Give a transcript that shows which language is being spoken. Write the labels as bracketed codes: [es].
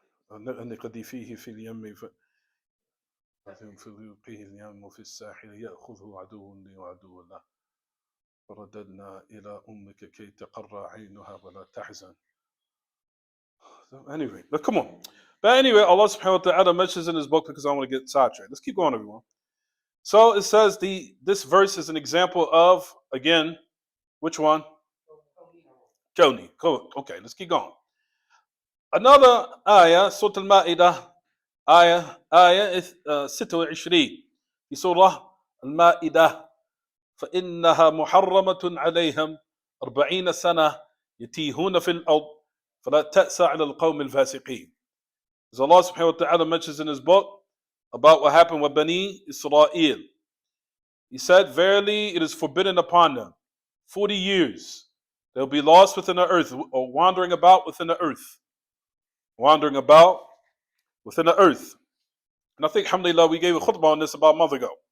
[ar] النقد فيه في اليم فليلقيه اليم في الساحل يأخذه عدو لي وعدو له فرددنا إلى أمك كي تقر عينها ولا تحزن. [en] So anyway, but come on. But anyway, Allah subhanahu wa ta'ala mentions in his book, because I don't want to get sidetracked. Let's keep going, everyone. So it says this verse is an example of, again, which one? Koni. Cool. Okay, let's keep going. Another ayah, Surah Al-Ma'idah, ayah 26 [ar] في سورة المائدة فإنها محرمة عليهم 40 سنة يتيهون في الأرض فلا تأس على القوم الفاسقين. [en] As Allah subhanahu wa ta'ala mentions in his book about what happened with Bani Israel. He said, verily it is forbidden upon them 40 years. They'll be lost within the earth or wandering about within the earth. Wandering about within the earth. And I think, alhamdulillah, we gave a khutbah on this about a month ago.